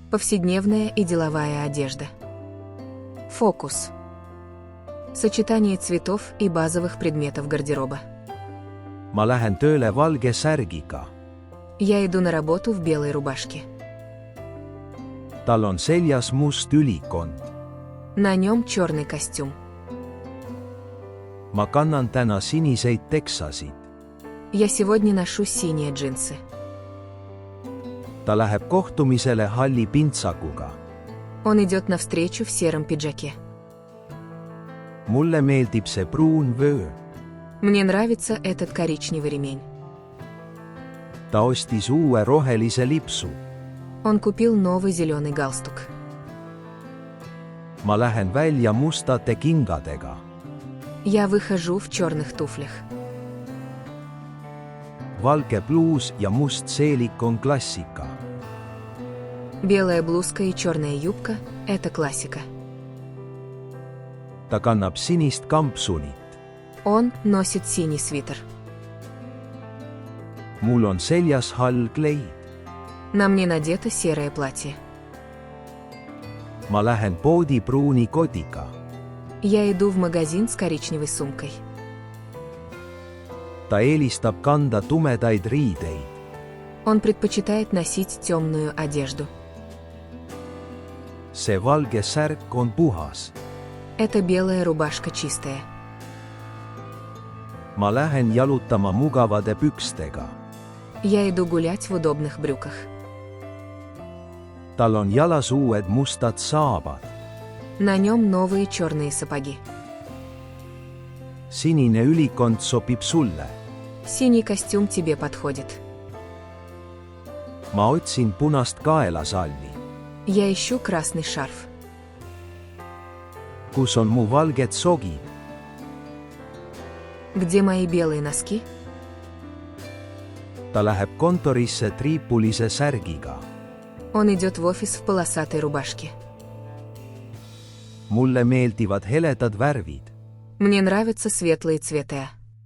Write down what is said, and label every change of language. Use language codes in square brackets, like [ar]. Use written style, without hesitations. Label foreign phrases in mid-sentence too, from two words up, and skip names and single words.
[ru] Повседневная и деловая одежда. Фокус. Сочетание цветов и базовых предметов гардероба. [et] Ma lähen tööle valge särgiga. [ru] Я иду на работу в белой рубашке. [et] Tal on seljas must ülikond. [ru] На нем черный костюм. [et] Ma kannan täna siniseid teksasid. [ru] Я сегодня ношу синие джинсы. [et] Ta läheb kohtumisele halli pintsakuga. [ru] Он идет навстречу в сером пиджаке. [et] Mulle meeldib see pruun vöö. [ru] Мне нравится этот коричневый ремень. [et] Ta ostis uue rohelise lipsu. [ru] Он купил новый зеленый галстук. [et] Ma lähen välja mustate kingadega. [ru] Я выхожу в черных туфлях. [et] Valge bluus ja must seelik on klassika. [ru] Белая блузка и черная юбка – это классика. [et] Ta kannab sinist kampsunit. [ru] Он носит синий свитер. [et] Mul on seljas hall kleid. [ru] На мне надето серое платье. [et] Ma lähen poodi pruuni kotiga. [ru] Я иду в магазин с коричневой сумкой. [et] Ta eelistab kanda tumedaid riideid. [ru] Он предпочитает носить темную одежду. [et] See valge särk on puhas. [ru] Эта белая рубашка чистая. [et] Ma lähen jalutama mugavade pükstega. [ru] Я иду гулять в удобных брюках. [et] Tal on jalas uued mustad saabad. [ru] На нем новые черные сапоги. [et] Sinine ülikond sobib sulle. [ru] Синий костюм тебе подходит. [et] Ma otsin punast kaelasalli. [ru] Я ищу красный шарф. [et] Kus on mu valged sogid? [ru] Где мои белые носки? [et] Ta läheb kontorisse triipulise särgiga. [ru] Он идет в офис в полосатой рубашке. [et] Mulle meeldivad heledad värvid. [ru] Мне нравятся светлые цвета.